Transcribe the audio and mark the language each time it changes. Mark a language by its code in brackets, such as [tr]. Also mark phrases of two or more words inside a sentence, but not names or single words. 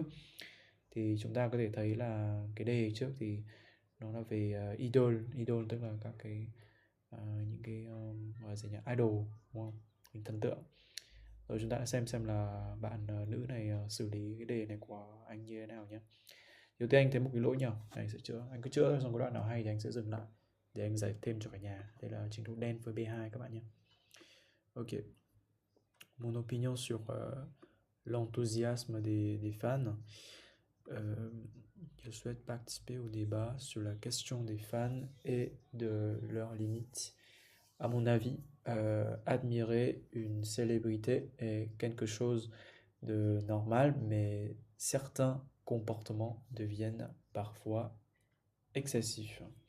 [vi] Thì chúng ta có thể thấy là cái đề trước thì nó là về idol tức là các cái những cái gọi là gì nhỉ, idol, đúng không, hình thần tượng. Rồi chúng ta xem là bạn nữ này xử lý cái đề này của anh như thế nào nhé. Đầu tiên anh thấy một cái lỗi nhỏ này, anh sẽ chữa, anh cứ chữa xong cái đoạn nào hay thì anh sẽ dừng lại để anh giải thêm cho cả nhà. Đây là trình độ đen với B2 các bạn nhé. Ok. [fr] Mon opinion sur l'enthousiasme des fans. Je souhaite participer au débat sur la question des fans et de leurs limites. À mon avis, admirer une célébrité est quelque chose de normal, mais certains comportements deviennent parfois excessifs.